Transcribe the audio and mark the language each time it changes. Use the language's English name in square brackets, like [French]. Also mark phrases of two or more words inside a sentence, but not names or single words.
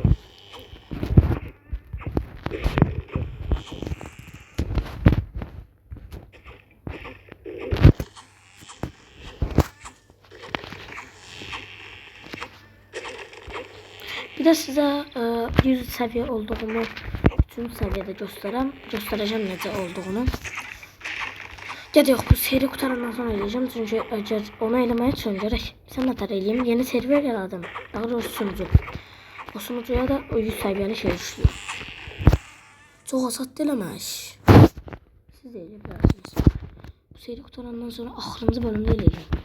[Turkish] Bir de size 100 seviye olduğunu bütün seviyede göstereceğim necə olduğunu. [Azerbaijani] Ya da yox, bu seri qutarandan sonra eləyəcəm. Çünki əgər onu eləməyə üçün gərək sən nətər eləyim, yeni server yaradım. Daha doğrusu sunucu. O sunucuya da o 100 səviyyəli şey düşüyor. Çox asaddır eləmək. Siz də eləyə bilərsiniz. Bu seri qutarandan sonra axırıncı bölümdə eləyəcəm.